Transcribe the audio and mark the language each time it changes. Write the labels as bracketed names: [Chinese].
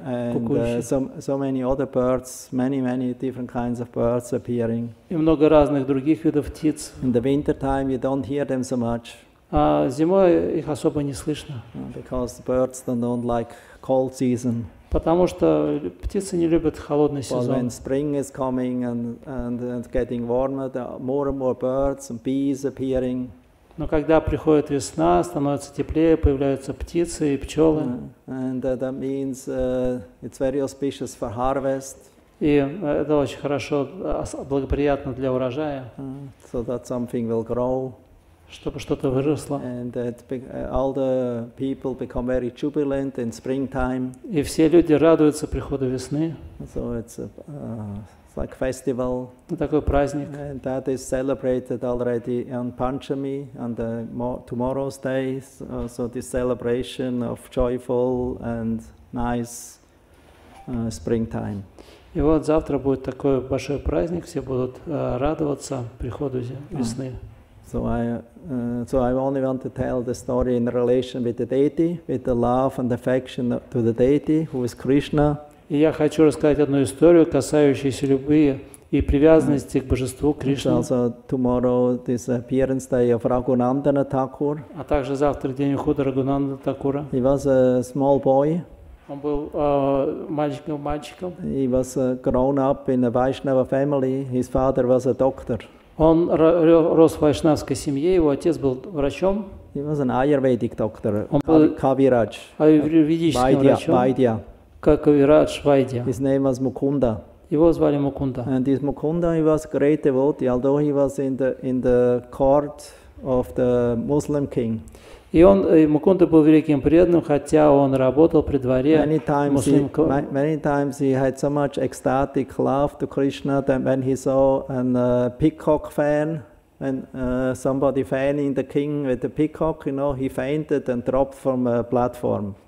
[English] And [Russian] кукующих. [English] so many other birds, many different kinds of birds appearing. [Russian] И много разных других видов птиц. [English] In the winter time, you don't hear them so much [Russian] А зимой их особо не слышно, [English] because birds don't like cold season. [Russian] потому что птицы не любят холодный [English] But [Russian] сезон. [English] when spring is coming and getting warmer, there are more and more birds and bees appearing. [Russian] Но когда приходит весна, становится теплее, появляются птицы и пчелы. [English] And that means it's very auspicious for harvest. [Russian] И это очень хорошо, благоприятно для урожая, [English] So that something will grow. [Russian] чтобы что-то выросло. [English] And all the people become very jubilant in springtime. [Russian] И все люди радуются приходу весны. [English] So it's like festival. [Russian] Такой праздник. [English] And that is celebrated already on Panchami, on the tomorrow's day. So this celebration of joyful and nice springtime. [Russian] И вот завтра будет такой большой праздник, все будут радоваться приходу весны. [English] So I only want to tell the story in relation with the deity, with the love and affection to the deity, who is Krishna. [Russian] И я хочу рассказать одну историю, касающуюся любви и привязанности к божеству Кришне. [English] Also tomorrow this appearance day of Raghunandana Thakur. [Russian] А также завтра день ухода Рагунанда Такура. [English] He was a small boy. [Russian] Он был мальчиком. [English] He was grown up in a Vaishnava family. His father was a doctor. [Russian] Он рос в вайшнавской семье, его отец был врачом. [English] He was an Ayurvedic doctor, [Russian] Он был [English] Kaviraj. [Russian] аюрведическим врачом. [English] Vaidya. [Russian] Кавирадж Вайдья. [English] His name was Mukunda. [Russian] Его звали Мукунда. [English] And this Mukunda, he was a great devotee, although he was in the court of the Muslim king. [Russian] И Мукунда был великим преданным, хотя он работал при дворе [English] Many times he had so much ecstatic love to Krishna that when he saw a peacock fan, and somebody fanning the king with the peacock, he fainted and dropped from a platform.